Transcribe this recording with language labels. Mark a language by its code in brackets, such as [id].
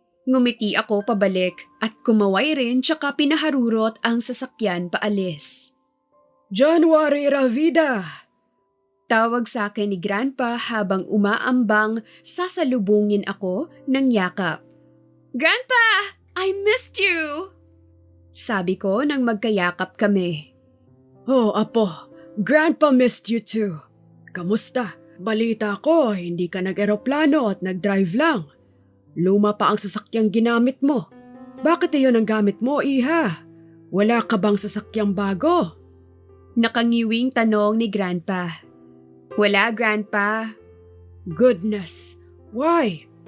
[tl] Ngumiti ako pabalik at kumaway rin tsaka pinaharurot ang sasakyan paalis. January Ravida! Tawag sa akin ni Grandpa habang umaambang sasalubungin ako ng yakap. [en] Grandpa! I missed you! [tl] Sabi ko nang magkayakap kami. [en] Oh, Apo, Grandpa missed you too. [tl] Kamusta? Balita ko, hindi ka nag-eroplano at nag-drive lang. Luma pa ang sasakyang ginamit mo. Bakit iyon ang gamit mo, Iha? Wala ka bang sasakyang bago? Nakangiwing tanong ni Grandpa. Wala, Grandpa. [en] Goodness, why?